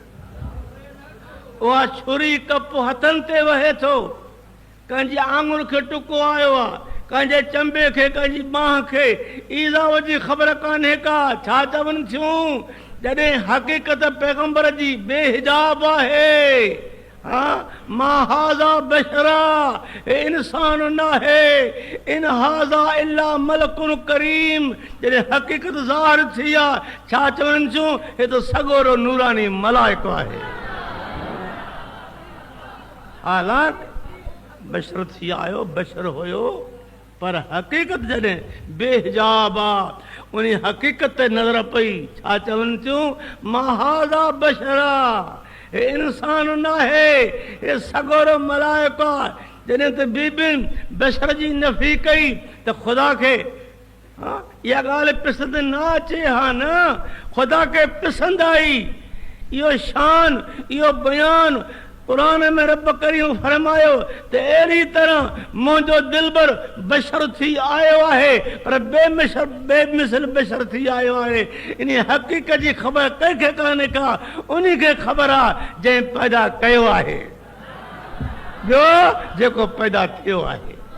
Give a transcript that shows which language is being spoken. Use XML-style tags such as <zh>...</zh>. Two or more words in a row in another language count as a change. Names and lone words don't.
<sd>उहा छुरी कप हथनि ते वहे थो कंहिंजी आङुर खे टुको आयो आहे कंहिंजे चंबे खे कंहिंजी बांह खे ईज़ाव जी ख़बर कान्हे का छा चवनि थियूं जॾहिं हक़ीक़त पैगंबर जी बेहिजाब आहे</sd> <ar>ما هذا بشرا</ar> <sd>इंसान न है</sd> <ar>إن هذا إلا ملك كريم</ar> <sd>जॾहिं हक़ीक़त ज़ाहिर थी आहे छा चवनि थियूं हे त सगोरो नूरानी मलाइको आहे हालांकि बशर थी आयो बशर हुयो पर हक़ीक़त जॾहिं बेहिजाब आहे उन हक़ीक़त ते नज़र पई छा चवनि थियूं</sd> <ar>ما هذا بشرا</ar> <sd>हे इंसान न है हे सगोरो मलाइको आहे जॾहिं त बीबियुनि बशर जी नफ़ी कई त ख़ुदा खे इहा ॻाल्हि पसंदि न अचे हा न ख़ुदा खे पसंदि आई इहो शान इहो बयान कुरान में रब करीम फरमायो त अहिड़ी तरह मुंहिंजो दिलबर बशर थी आयो आहे पर बेमिसल बशर थी आयो आहे इन हक़ीक़त जी ख़बर कंहिंखे कान्हे का उन खे ख़बर आहे जंहिं पैदा कयो आहे ॿियो जेको पैदा थियो आहे</sd>